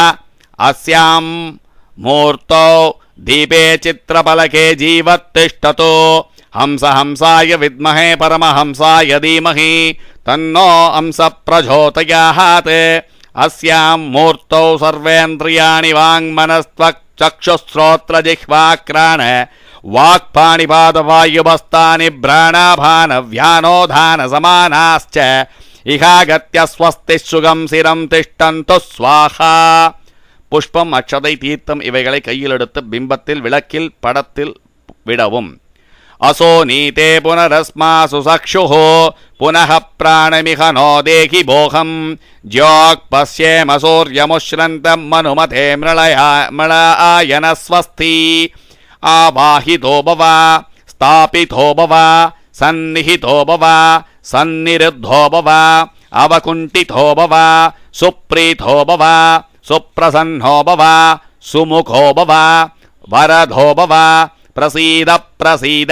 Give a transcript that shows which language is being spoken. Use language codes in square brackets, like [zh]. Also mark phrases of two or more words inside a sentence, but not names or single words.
[sa] अस्यां मूर्तौ दीपे चित्रपलके जीवत्तिष्ठतु हंस हंसाय विद्महे परमहंसाय धीमहि तन्नो हंस प्रचोदयात्। अस्यां मूर्तौ सर्वेन्द्रियाणि वाङ्मनस्त्वक्चक्षुश्रोत्रजिह्वाक्राण वाक्पाणिपादवायुभस्तानि भ्राणाभानव्यानोधानसमानाश्च इहागत्य स्वस्ति सुखं चिरं तिष्ठन्तु स्वाहा. [ta] புஷ்பம், அக்ஷதை, தீர்த்தம் இவைகளை கையில் எடுத்து பிம்பத்தில், விளக்கில், படத்தில் விடவும். [sa] असो नीते पुनरस्मासु सक्षुः पुनः प्राणमिह नो देहि भोगम् ज्योक्पश्येम सूर्यमुश्रन्तम् मनुमते मृळायन स्वस्ति. आवाहितो भव, स्थापितो भव, सन्निहितो भव, सन्निरुद्धो भव, अवकुण्ठितो भव, सुप्रीतो भव, सुप्रसन्नो भव, सुमुखो भव, वरदो भव, प्रसीद प्रसीद.